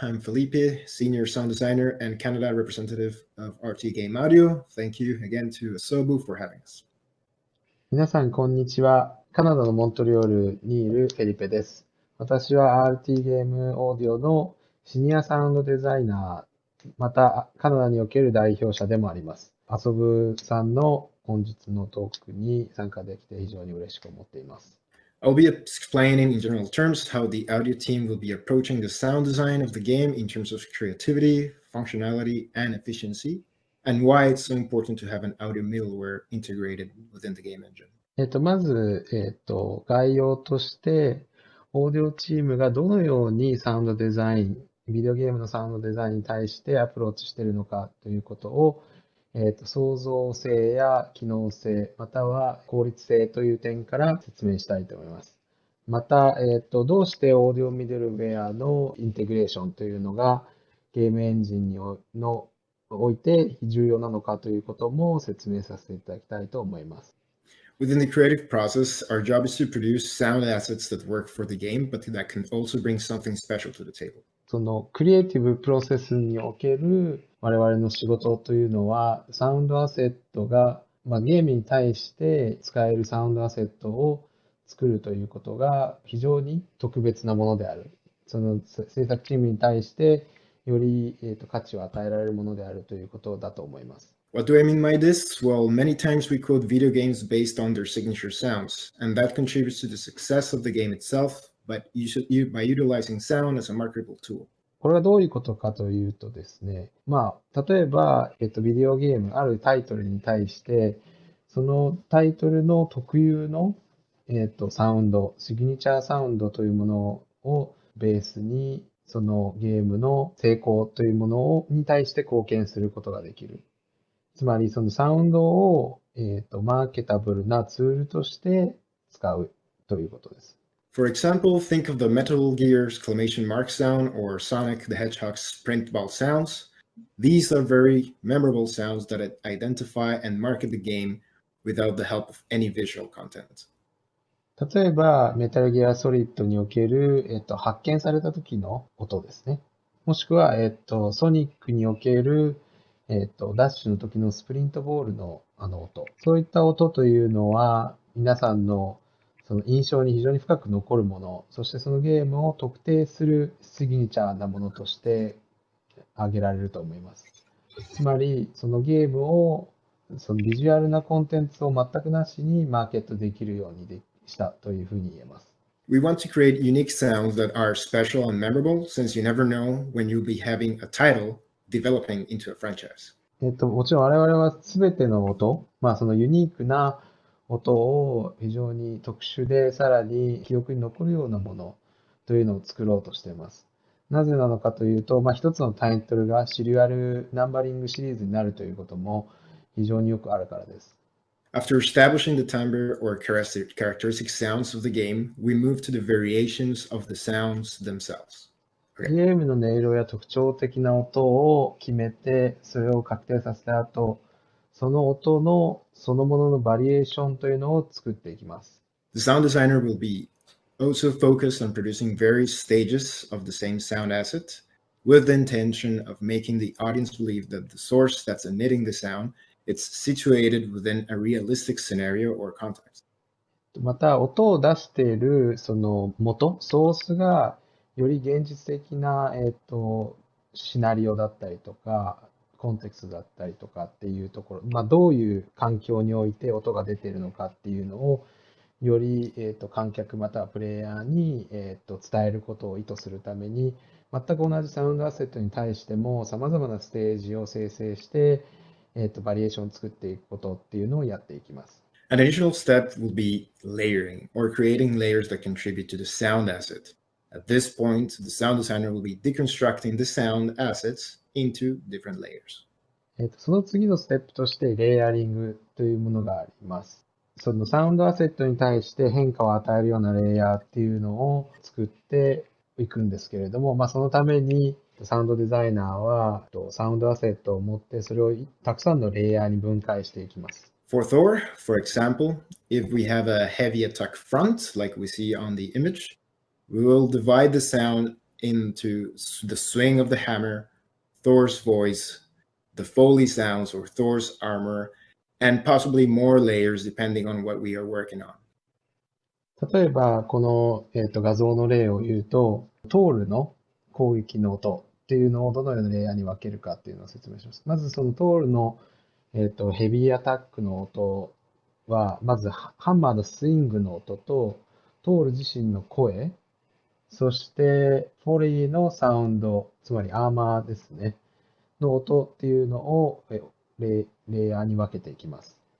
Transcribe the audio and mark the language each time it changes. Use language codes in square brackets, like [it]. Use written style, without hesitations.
[en] I'm Felipe, Senior Sound Designer and Canada Representative of RT Game Audio. Thank you again to asobu for having us. [ja] 皆さん、こんにちは。カナダのモントリオールにいるフェリペです。私は RT ゲームオーディオのシニアサウンドデザイナー、またカナダにおける代表者でもあります。 asobuさんの本日のトークに参加できて非常に嬉しく思っています。 [en] I'll be explaining in general terms how the audio team will be approaching the sound design of the game in terms of creativity, functionality, and efficiency, and why it's so important to have an audio middleware integrated within the game engine. [ja] まず、概要として、オーディオチームがどのようにサウンドデザイン、ビデオゲームのサウンドデザインに対してアプローチしているのかということを、創造性や機能性、または効率性という点から説明したいと思います。また、どうしてオーディオミドルウェアのインテグレーションというのがゲームエンジンにおいて重要なのかということも説明させていただきたいと思います。 [en] Within the creative process, our job is to produce sound assets that work for the game, but that can also bring something special to the table. [ja] そのクリエイティブプロセスにおける我々の仕事というのは、サウンドアセットが、ゲームに対して使えるサウンドアセットを作るということが非常に特別なものである。その制作チームに対してより価値を与えられるものであるということだと思います。 [en] What do I mean by this? Well, many times we quote video games based on their signature sounds, and that contributes to the success of the game itself, but by utilizing sound as a marketable tool. [ja] これはどういうことかというとですね、例えば、ビデオゲーム、あるタイトルに対して、そのタイトルの特有の、サウンド、シグニチャーサウンドというものをベースに、そのゲームの成功というものに対して貢献することができる。つまり、そのサウンドを、マーケタブルなツールとして使うということです。 [en] For example, think of the Metal Gear exclamation mark sound or Sonic the Hedgehog's sprint ball sounds. These are very memorable sounds that identify and market the game without the help of any visual content. [ja] 例えば、メタルギアソリッドにおける、発見された時の音ですね。もしくは、ソニックにおける、ダッシュの時のスプリントボールの音。そういった音というのは、皆さんのその印象に非常に深く残るもの、そしてそのゲームを特定するシグニチャーなものとして挙げられると思います。つまり、そのゲームを、そのビジュアルなコンテンツを全くなしにマーケットできるようにしたというふうに言えます。 [en] We want to create unique sounds that are special and memorable, since you never know when you'll be having a title developing into a franchise. [ja] もちろん我々は全ての音、そのユニークな音を非常に特殊でさらに記憶に残るようなものというのを作ろうとしています。なぜなのかというと、一つのタイトルがシリアルナンバリングシリーズになるということも非常によくあるからです。 [en] After establishing the timbre or characteristic sounds of the game, we move to the variations of the sounds themselves. [ja] ゲームの音色や特徴的な音を決めて、それを確定させた後、その音のそのもののバリエーションというのを作っていきます。 [en] The sound designer will be also focused on producing various stages of the same sound asset with the intention of making the audience believe that the source that's emitting the sound is situated within a realistic scenario or context. [ja] また、音を出しているその元、ソースがより現実的な、シナリオだったりとか、コンテクストだったりとかっていうところ、どういう環境において音が出ているのかっていうのを、より、観客またはプレイヤーに、伝えることを意図するために、全く同じサウンドアセットに対しても、様々なステージを生成して、バリエーションを作っていくことっていうのをやっていきます。 [en] An additional step will be layering or creating layers that contribute to the sound asset. At this point, the sound designer will be deconstructing the sound assets into different layers. [ja] その次のステップとしてレイヤリングというものがあります。そのサウンドアセットに対して変化を与えるようなレイヤーっていうのを作っていくんですけれども、そのためにサウンドデザイナーはサウンドアセットを持ってそれをたくさんのレイヤーに分解していきます。 [en] For Thor, for example, if we have a heavy attack front, like we see on the image, we will divide the sound into the swing of the hammer, Thor's voice, the Foley sounds or Thor's armor, and possibly more layers depending on what we are working on. [ja] 例えば、この、画像の例を言うと、トールの攻撃の音っていうのをどのようなレイヤーに分けるかっていうのを説明します。まずそのトールの、ヘビーアタックの音は、まずハンマーのスイングの音と、トール自身の声、そしてフォリーのサウンド、つまりアーマーですね、の音っていうのをレイヤーに分けていきます。